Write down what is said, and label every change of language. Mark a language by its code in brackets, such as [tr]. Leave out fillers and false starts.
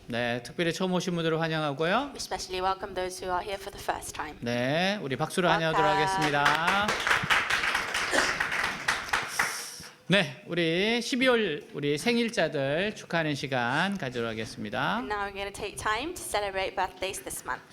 [ko] 네, 특별히 처음 오신 분들을 환영하고요. [en] We especially welcome those who are here for the first time. [ko] 네, 우리 박수로 환영하도록 하겠습니다. 네, 우리 12월 우리 생일자들 축하하는 시간 가지도록 하겠습니다. [en] And now we're going to take time to celebrate birthdays this month.